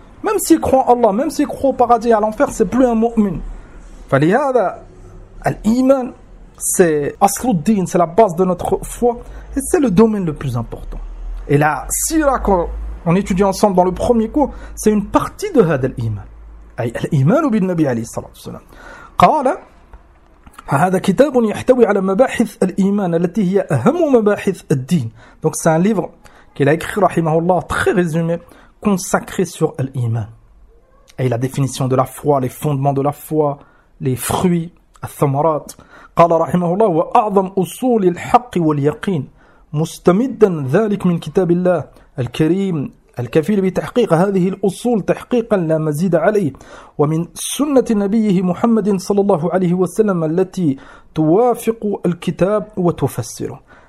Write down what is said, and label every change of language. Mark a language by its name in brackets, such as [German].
[French] Même s'il croit en Allah, même s'il croit au paradis et à l'enfer, c'est plus un mu'min. Falihada, al-iman, c'est asluddin, c'est la base de notre foi. Et c'est le domaine le plus important. Et la sirah qu'on étudie ensemble dans le premier cours, c'est une partie de [Arabic] had al-iman. Ay al-iman bin nabi alayhi salatu salam. Qala, هذا كتاب يحتوي على مباحث الإيمان التي هي أهم مباحث الدين. [French] Donc c'est un livre qu'il a écrit, rahimahullah, très résumé, consacré sur l'iman. Et la définition de la foi, les fondements de la foi, les fruits, الثمرات. [Arabic] قال رحمه الله وأعظم أصول الحق واليقين مستمدا ذلك من كتاب الله الكريم الكفيل بتحقيق هذه الأصول تحقيقا لا مزيد عليه ومن سنة نبيه محمد صلى الله عليه وسلم التي توافق الكتاب وتفسره.